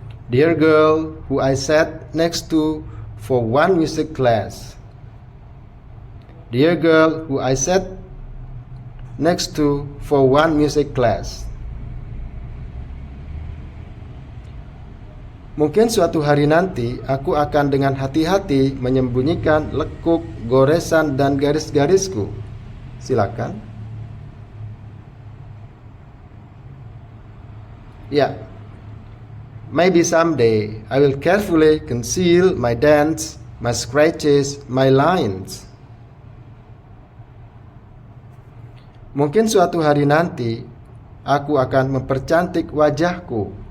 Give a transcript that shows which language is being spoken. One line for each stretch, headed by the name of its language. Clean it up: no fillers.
English: Dear girl who I sat next to for one music class. Dear girl who I sat next to for one music class.
Indonesian: Mungkin suatu hari nanti aku akan dengan hati-hati menyembunyikan lekuk, goresan, dan garis-garisku. Silakan. Ya.
English: Maybe someday I will carefully conceal my dents, my scratches, my lines.
Indonesian: Mungkin suatu hari nanti aku akan mempercantik wajahku.